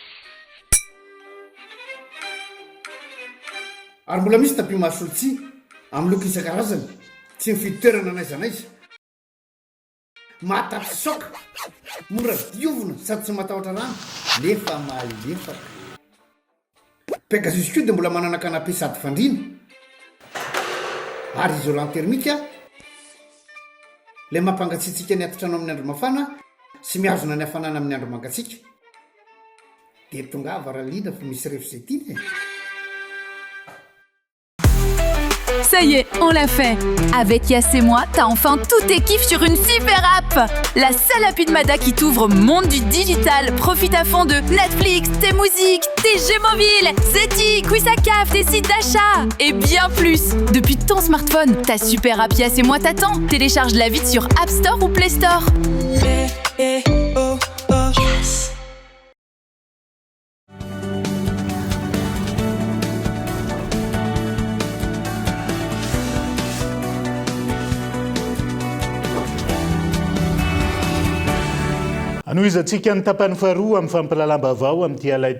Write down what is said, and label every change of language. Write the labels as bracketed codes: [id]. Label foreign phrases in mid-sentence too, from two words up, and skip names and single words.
[mg] ary mbola misy tapi mahasolotsi amin'ny loko isan-karazany tsy mifidy toerana n'aiza n'aiza matatsy soka mora diovona sady tsy matahotra rano nefa malefaka Pegasus koa dia mbola manana kanape sady fandrina ary isolant termika ilay mampangatsiatsika ny atotrano amin'ny andro mafana sy mihazona ny hafanana amin'ny andro mangatsika dia tonga varaliana fa misy refizetiny [fr] Ça y est, on l'a fait. Avec Yass et moi, t'as enfin tous tes kiffs sur une super app. La seule appli de Mada qui t'ouvre au monde du digital. Profite à fond de Netflix, tes musiques, tes jeux mobiles, Zeti, Quizzacaf, tes sites d'achat et bien plus. Depuis ton smartphone, ta super app Yass et moi t'attend. Télécharge-la vite sur App Store ou Play Store. Yes. [mg] Anoizatsika ny tapany faharoa amin'ny fampalalambavao amin'ity ala ity.